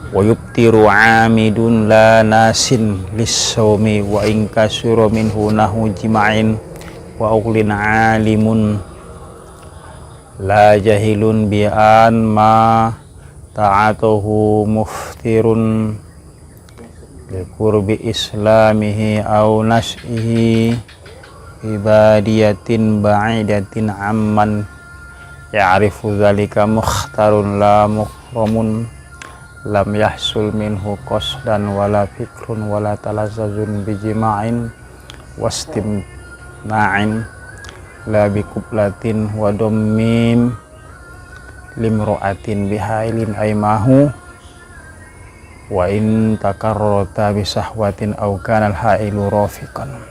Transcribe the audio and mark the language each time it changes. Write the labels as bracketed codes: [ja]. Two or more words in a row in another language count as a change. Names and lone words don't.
[ar] و يفطر عامد لا ناس للصوم و إن كثر منه نحو جماع و أكل عالم لا جاهل بأن ما تعاطاه مفطر لقرب إسلامه أو نشئه ببادية بعيدة عمن يعرف ذلك مختار لا مكره لم يحصل منه قصد ولا فكر ولا تلذذ بجماع واستمناء لا بقبلة و ضم لامرأة بحائل أمنى و إن تكرر بشهوة أو كان الحائل رقيقا